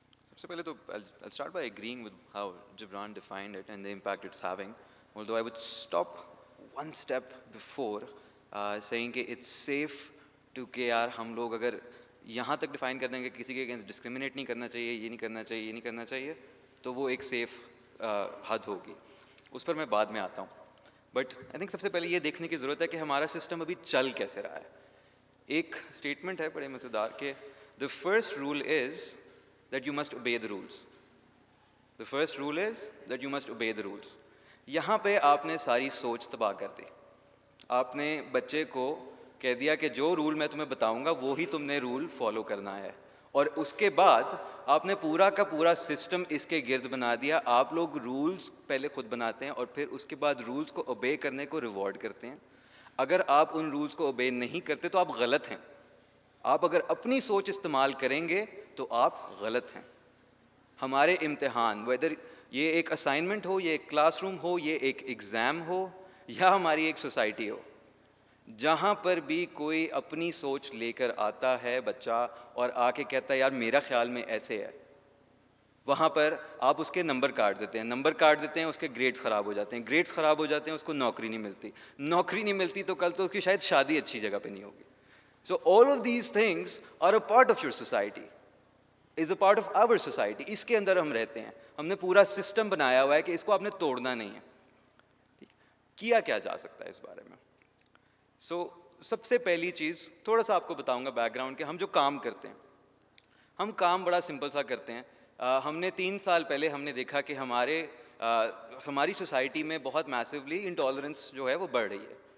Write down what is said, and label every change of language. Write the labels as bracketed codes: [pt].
[ur] سب سے پہلے تو [en] I'll start by agreeing with how Gibran defined it and the impact it's having, although I would stop one step before saying [ur] کہ [en] it's safe to [ur] کہ یار ہم لوگ اگر یہاں تک ڈیفائن کر دیں گے کسی کے اگینسٹ ڈسکریمنیٹ نہیں کرنا چاہیے، یہ نہیں کرنا چاہیے، یہ نہیں کرنا چاہیے، تو وہ ایک سیف حد ہوگی. اس پر میں بعد میں آتا ہوں. [en] but I think [ur] سب سے پہلے یہ دیکھنے کی ضرورت ہے کہ ہمارا سسٹم ابھی چل کیسے رہا ہے. ایک اسٹیٹمنٹ ہے بڑے مزیدار کہ [en] the first rule is that you must obey the rules. The first rule is that you must obey the rules. [ur] یہاں پہ آپ نے ساری سوچ تباہ کر دی. آپ نے بچے کو کہہ دیا کہ جو رول میں تمہیں بتاؤں گا وہی تم نے رول فالو کرنا ہے، اور اس کے بعد آپ نے پورا کا پورا سسٹم اس کے گرد بنا دیا. آپ لوگ رولز پہلے خود بناتے ہیں اور پھر اس کے بعد رولز کو اوبے کرنے کو ریوارڈ کرتے ہیں. اگر آپ ان رولز کو اوبے نہیں کرتے تو آپ غلط ہیں. آپ اگر اپنی سوچ استعمال کریں گے تو آپ غلط ہیں. ہمارے امتحان ویدر یہ ایک اسائنمنٹ ہو، یہ ایک کلاس روم ہو، یہ ایک ایگزام ہو، یا ہماری ایک سوسائٹی ہو، جہاں پر بھی کوئی اپنی سوچ لے کر آتا ہے بچہ اور آ کے کہتا ہے یار میرا خیال میں ایسے ہے، وہاں پر آپ اس کے نمبر کاٹ دیتے ہیں، اس کے گریڈز خراب ہو جاتے ہیں، گریڈز خراب ہو جاتے ہیں، اس کو نوکری نہیں ملتی تو کل تو اس کی شاید شادی اچھی جگہ پہ نہیں ہوگی. [en] So all of these things are a part of your society, is a part of our society. [ur] اس کے اندر ہم رہتے ہیں. ہم نے پورا سسٹم بنایا ہوا ہے کہ اس کو آپ نے توڑنا نہیں ہے. کیا کیا جا سکتا ہے اس بارے میں؟ سب سے پہلی چیز تھوڑا سا آپ کو بتاؤں گا بیک گراؤنڈ کہ ہم جو کام کرتے ہیں، ہم کام بڑا سمپل سا کرتے ہیں. ہم نے 3 سال پہلے ہم نے دیکھا کہ ہماری سوسائٹی میں بہت میسولی انٹالرنس جو ہے وہ بڑھ رہی ہے.